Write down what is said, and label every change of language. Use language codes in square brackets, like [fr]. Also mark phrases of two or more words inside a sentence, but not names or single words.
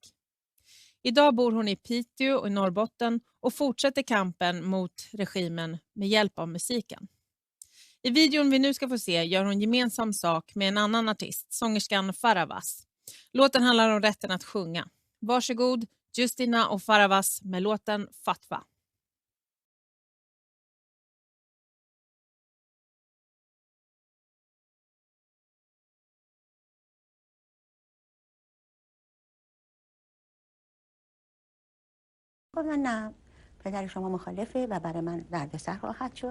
[sv] Idag bor hon i Piteå och i Norrbotten och fortsätter kampen mot regimen med hjälp av musiken. I videon vi nu ska få se gör hon gemensam sak med en annan artist, sångerskan Förra. Låten handlar om rätten att sjunga. Varsågod, Jina och Förra med låten Fatwa. [fa] من نه پدر شما مخالفه و برای من دردسر خواهد شد.